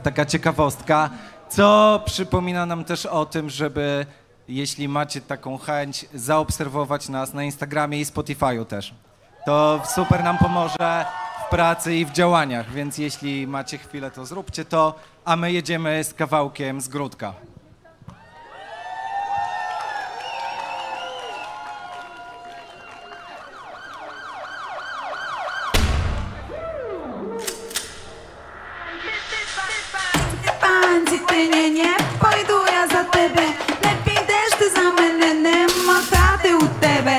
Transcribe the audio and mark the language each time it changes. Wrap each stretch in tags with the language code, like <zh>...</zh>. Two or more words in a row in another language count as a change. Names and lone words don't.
<pl>Taka ciekawostka, co przypomina nam też o tym, żeby, jeśli macie taką chęć, zaobserwować nas na Instagramie i Spotify'u też. To super nam pomoże w pracy i w działaniach, więc jeśli macie chwilę, to zróbcie to, a my jedziemy z kawałkiem z Gródka.</pl> <uk>Не пойду я за тебе, не підеш ти за мене, нема хати у тебе.</uk>